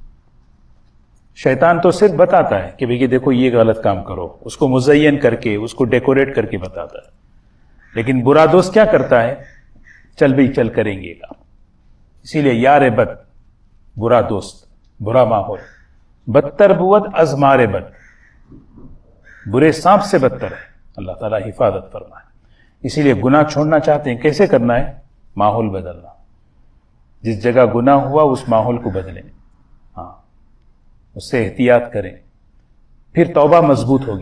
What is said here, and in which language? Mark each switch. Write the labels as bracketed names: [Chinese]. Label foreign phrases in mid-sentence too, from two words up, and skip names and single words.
[Urdu] شیطان تو صرف بتاتا ہے کہ بھئی دیکھو یہ غلط کام کرو، اس کو مزین کر کے، اس کو ڈیکوریٹ کر کے بتاتا ہے. لیکن برا دوست کیا کرتا ہے؟ چل بھئی چل کریں گے کام. اسی لیے [Persian] یار بد، [Urdu] برا دوست، برا ماحول، [Persian] بدتر بود ازمار بد، [Urdu] برے سانپ سے بدتر ہے. اللہ تعالیٰ حفاظت فرمائے. اسی لیے گناہ چھوڑنا چاہتے ہیں، کیسے کرنا ہے؟ ماحول بدلنا. جس جگہ گناہ ہوا اس ماحول کو بدلیں. ہاں اس سے احتیاط کریں، پھر توبہ مضبوط ہوگی.